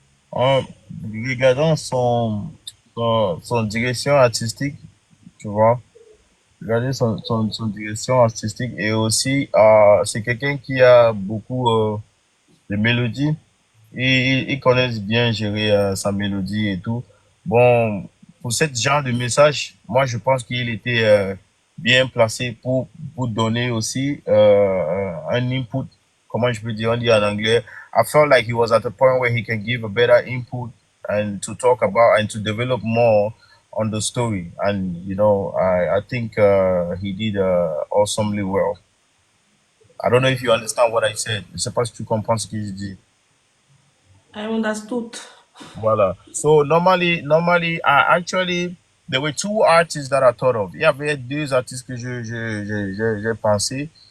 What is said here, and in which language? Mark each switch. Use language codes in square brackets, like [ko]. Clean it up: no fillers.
[fr] En regardant son direction artistique, tu vois, regarder son direction artistique et aussi, c'est quelqu'un qui a beaucoup de mélodies. Il connaît bien gérer sa mélodie et tout. Bon, pour ce genre de message, moi je pense qu'il était bien placé pour donner aussi un input. Comment je peux dire, on dit en anglais. [en] I felt like he was at a point where he can give a better input and to talk about and to develop more on the story. And you know, I think he did awesomely well. I don't know if you understand what I said. [fr] Je sais pas si tu comprends ce que je dis. [en] I understood. [fr] Voilà. [en] So normally, actually, there were 2 artists that I thought of. [fr] Il y avait 2 artistes que j'ai pensé.